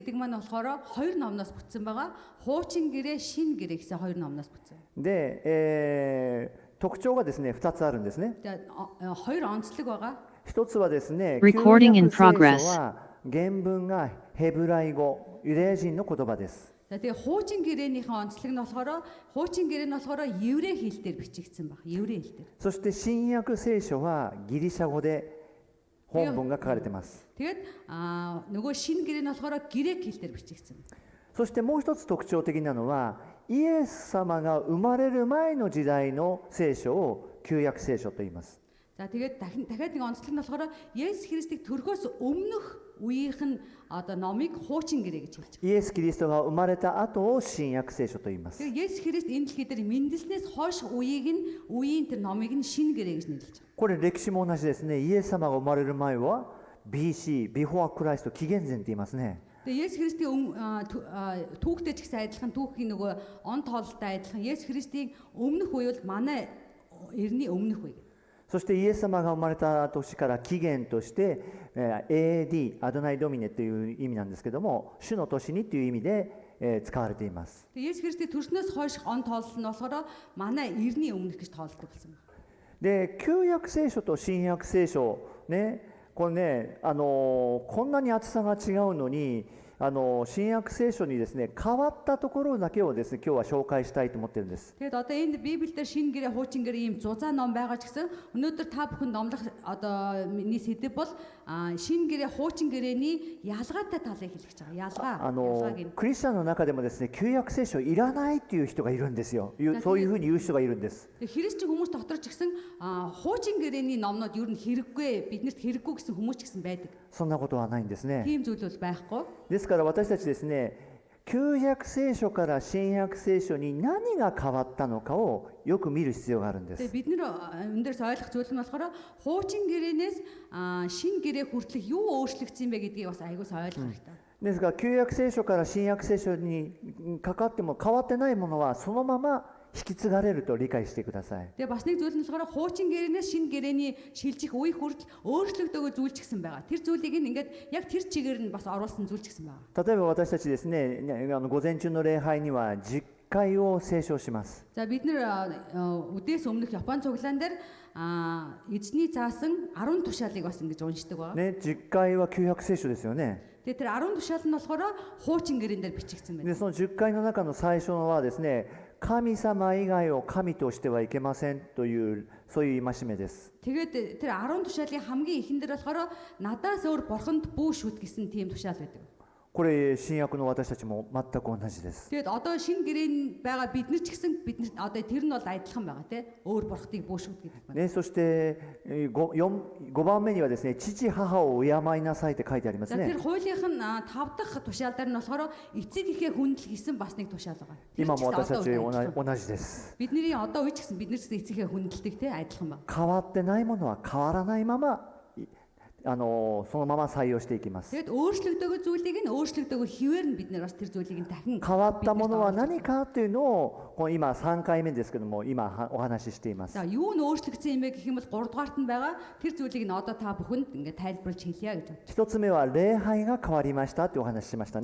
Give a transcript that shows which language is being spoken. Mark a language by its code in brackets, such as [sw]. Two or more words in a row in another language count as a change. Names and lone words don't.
[mn] гэдэг маань болохоор хоёр номноос бүтсэн байгаа. Хуучин гэрээ, шин гэрээ гэсэн хоёр номноос бүтсэн. [ja] で、特徴がですね、2つあるんですね。 [mn] Тэгээд хоёр онцлог байгаа. [ja] 一つはですね、 [en] Recording in [ja] 旧約聖 [en] progress. [ja] 書は原文がヘブライ語、ユダヤ人の言葉です。 [mn] За тэгээ хуучин гэрээнийхэн онцлог нь болохоор хуучин гэрээ нь болохоор еврей хэл дээр бичигдсэн баг. Еврей хэл дээр. [ja] そして新約聖書はギリシャ語で本文が書かれています。 [mn] Тэгээд нөгөө шин гэрээ нь болохоор грек хэл дээр бичигдсэн. [ja] そしてもう一つ特徴的なのは、イエス様が生まれる前の時代の聖書を旧約聖書と言います。 [mn] За тэгээд дахиад нэг онцлог нь болохоор Есүс Христийг төрөхөөс өмнөх үеийнх нь одоо номыг хуучин гэрээ гэж хэлж байгаа. [ja] イエス・キリストが生まれた後を新約聖書と言います。 [mn] Тэгээд Есүс Христ энэ дэлхий дээр мэндэлснээс хойш үеийн тэр номыг нь шин гэрээ гэж нэрлэж байгаа. [ja] これ歴史も同じですね。イエス様が生まれる前は BC、 [en] Before Christ, [ja] 紀元前って言いますね。 [mn] Тэгээд Есүс Христийн түүхтэй ч гэсэн адилхан түүхийн нөгөө он тоололтой адилхан Есүс Христийн өмнөх үе бол манай эртний өмнөх үе. [ja] そしてイエス様が生まれた年から紀元として、AD、アドナイドミネという意味なんですけども、主の年にという意味で、使われています。 [mn] Есүс Христийн төрснөөс хойш он тоолол нь болохоор манай эртний өмнөх гэж тоолдог болсон байна. [ja] で、旧約聖書と新約聖書ね、これね、こんなに厚さが違うのに、新約聖書にですね、変わったところだけをですね、今日は紹介したいと思ってるんです。 [mn] Тэгээд одоо энд Библиэлд шин гэрээ, хуучин гэрээ ийм зузаан ном байгаа ч гэсэн өнөөдөр та бүхэн номлох одоо миний сэдэв бол шин гэрээ, хуучин гэрээний ялгаатай талыг хэлж байгаа. Ялгааг [ja] クリスチャンの中でもですね、旧約聖書いらないっていう人がいるんですよ。そういうふうに言う人がいるんです。 [mn] Христчин хүмүүс дотор ч гэсэн хуучин гэрээний номнууд юу н хэрэггүй, биднэрт хэрэггүй гэсэн хүмүүс ч гэсэн байдаг. [ja] そんなことはないんですね。 [mn] Тийм зүйл бол байхгүй. [ja] ですから私たちですね、旧約聖書から新約聖書に何が変わったのかをよく見る必要があるんです。 [mn] Тэгээд бид нэр энэ дээрс ойлгох зүйл нь болохоор хуучин гэрээнээс шин гэрээ хүртэлх юу өөрчлөгдсөн бэ гэдгийг бас аягуулс ойлгох хэрэгтэй. [ja] ですから旧約聖書から新約聖書にかかっても変わってないものはそのまま引き継がれると理解してください。 [mn] Тэгээ бас нэг зүйл нь болохоор хуучин гэрээнээс шин гэрээний шилжих үе хүртэл өөрчлөгдөөгүй зүйл ч гэсэн байгаа. Тэр зүйлийг ингээд яг тэр чигээр нь бас оруулсан зүйл ч гэсэн байгаа. [ja] 例えば私たちですね、午前中の礼拝には10回を聖書します。 [mn] За бид нэр үдээс өмнөх Япон цуглаан дээр эзний заасан 10 тушаалыг бас ингэж уншдаг байгаа. [ja] ね、10回は旧約聖書ですよね。 [mn] Тэгээ тэр 10 тушаал нь болохоор хуучин гэрээн дээр бичигдсэн байна. [ja] でその10回の中の最初のはですね、神様以外を神としてはいけませんというそういう戒めです。 [mn] Тэгээд тэр 10 тушаалын хамгийн ихэн дээр болохоор надаас өөр бурханд бүү шүт гэсэн тийм тушаал байдаг. [ja] これ新約の私たちも全く同じです。 [mn] Тэгээд одоо шин гэрээн байгаа бид нар ч гэсэн бид нар одоо тэр нь бол адилхан байгаа тий. Өөр бурхтыг бүү шүт гэдэг байна. [ja] ね、そして5番目にはですね、父母を敬いなさいって書いてありますね。 [mn] Тэр хуулийнх нь 5 дахь тушаал дээр нь болохоор эцэг ихээ хүндэл гэсэн бас нэг тушаал байгаа. [ja] 今も私たち同じです。 [mn] Бидний одоо үе ч гэсэн бид нар ч гэсэн эцэг ихээ хүндэлдэг тий адилхан байна. [ja] 変わってないものは変わらないままそのまま採用していきます。 [mn] Тэгээд өөрчлөгдөөгүй зүйлийг нь өөрчлөгдөөгүй хിവэр нь бид нар бас тэр зүйлийг нь дахин [ja] 変わったものは何かというのを今3回目ですけども今お話ししています。 [mn] За юу нь өөрчлөгдсөн юм бэ гэх юм бол 3 дугаарт нь байгаа тэр зүйлийг нь одоо та бүхэнд ингээд тайлбарлаж хэлье гэж байна. [ja] 1つ目は礼拝が変わりましたってお話ししました